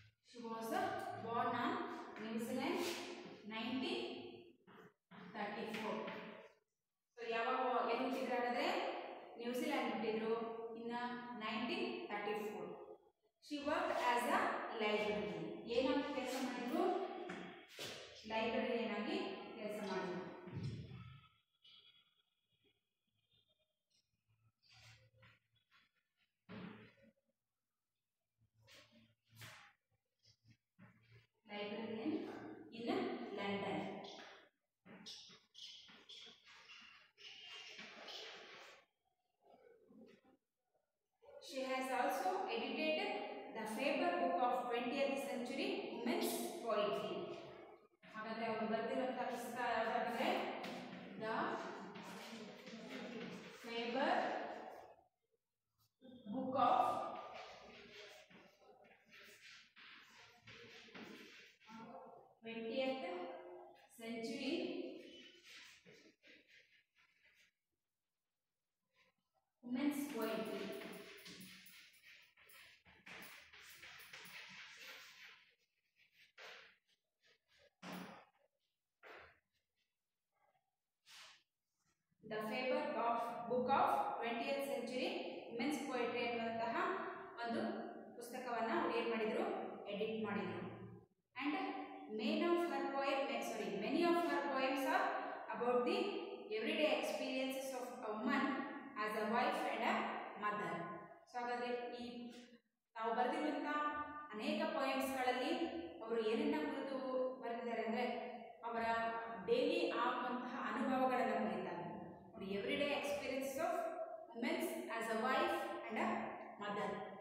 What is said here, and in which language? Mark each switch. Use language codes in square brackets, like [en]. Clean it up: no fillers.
[en] She was born on New Zealand 1934. [kn] So ಯಾವಾಗ ಎಲ್ಲಿ ಹುಟ್ಟಿದ್ರು ಹಾಗಾದ್ರೆ? ನ್ಯೂಜಿಲೆಂಡ್ ಹುಟ್ಟಿದ್ರು ಇನ್ನ 1934. [en] She worked as a librarian. [kn] ಏನಾಗಿ ಕೆಲಸ ಮಾಡಿದ್ರು? ಲೈಬ್ರರಿಯನ್ ಆಗಿ ಕೆಲಸ ಮಾಡಿದ್ರು. [en] Librarian in London. She has also edited the Faber Book of 20th Century Women's Poetry. [kn] ಹಾಗಾದ್ರೆ ಅವರು ಬರೆದಿರುವಂತಹ ಪುಸ್ತಕ ಯಾವ್ದಾದ್ರೆ the Faber book of 20th century women's poetry. The Faber Book of 20th Century Women's Poetry ಅನ್ನುವಂತಹ ಒಂದು ಪುಸ್ತಕವನ್ನ ಅವರು ಏನು ಮಾಡಿದ್ರು? Edit ಮಾಡಿದ್ರು. [en] And many of her poems are about the everyday experiences of a woman as a wife and a mother. [kn] So ಹಾಗಾದ್ರೆ ಈ ನಾವು ಬರೆದಿರುವಂತಹ ಅನೇಕ ಪೋಯಮ್ಸ್ಗಳಲ್ಲಿ ಅವರು ಏನನ್ನ ಕುರಿತು ಬರೆದಿದ್ದಾರೆ ಅಂದರೆ ಅವರ ಡೈಲಿ ಆಗುವಂತಹ ಅನುಭವಗಳನ್ನು ಕುರಿತಾಗಿ. ನೋಡಿ, [en] Everyday experience of women's as a wife and a mother.